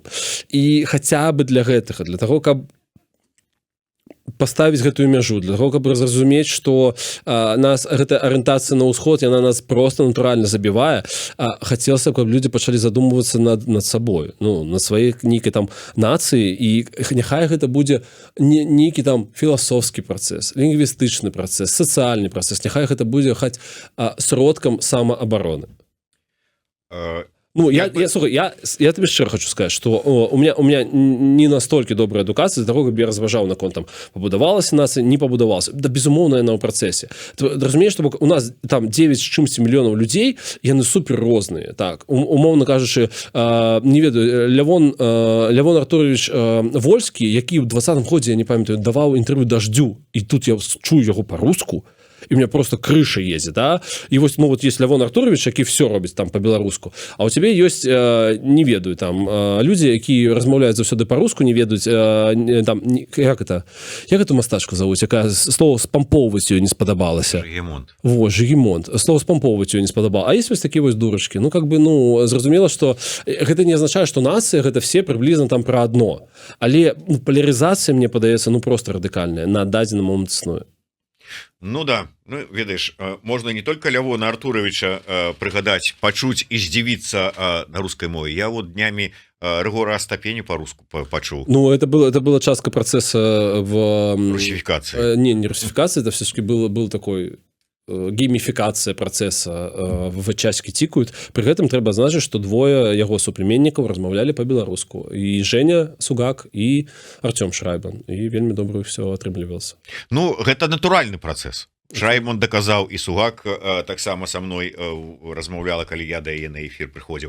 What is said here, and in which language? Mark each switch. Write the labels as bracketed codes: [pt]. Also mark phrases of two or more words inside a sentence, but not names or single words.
[be] І хаця бы для гэтага, для таго, каб паставіць гэтую мяжу, для таго, каб зразумець, што нас гэта арыентацыя на ўсход, яна нас просто натуральна забівае, хацелася, каб людзі пачалі задумвацца над сабой, ну, над сваёй нейкай там нацыі, і няхай гэта будзе нейкі там філасофскі працэс, лінгвістычны працэс, сацыяльны працэс, няхай гэта будзе хаць сродкам самаабароны. Ну, слухай, [ru] я тебе [be] шчыра [ru] хочу сказать, что у меня не настолько [be] добрая адукацыя для того, каб я разважаў наконт там пабудавалася нацыя, не пабудавалася. Да, безумоўна, яна ў працэсе. Ты разумееш, што у нас там 9 з чымсьці мільёнаў людзей, яны супер розныя. Так, умоўна кажучы, не ведаю, Лявон Артурович Вольскі, які ў 20-м годзе, я не памятаю, даваў інтэрв'ю Даждзю, і тут я чую яго па-руску, і [ru] у меня просто крыша ездит, [be] да, і вось, ну, [ru] вот есть [be] Лявон Артурович, які все робіць там по-беларуску, а у тебе ёсць, не ведаю, там, людзі, якія размаўляюць заўсёды па-руску, не ведаюць, там, як эту мастачку завуць, якая слово спампоўваць ёй не спадабалася. Жигемонт. Во, Жигемонт. Слово спампоўваць ёй не спадабалася. А есть вось такія вось дурачкі. Ну, [ru] как бы, [be] ну, зразумела, што гэта не азначае, што нацыя, гэта все прыблізна там пра адно. Але, ну, палярызацыя, мне падаецца, ну, просто радыкальная, на дадзены момант існуе. Ну да, ну, ведаеш, можна не только Лявона Артуровича прыгадаць, пачуць і здзівіцца на рускай мове. Я вот днямі Рыгора Астапені по-руску пачуў. [ru] Ну, это была частка процесса в... Русификации. Не русификации, это все-таки был такой... [be] гейміфікацыя працэса в часікі цікаюць. Пры гэтым трэба значыць, што двое яго суплеменнікаў размаўлялі па-беларуску. І Женя Сугак і Артём Шрайбман. І вельмі добра ўсё атрымлівалася. Ну гэта натуральны працэс. Шрайбман даказаў, і Сугак таксама са мной размаўляла, калі я да яе на эфір прыходзіў.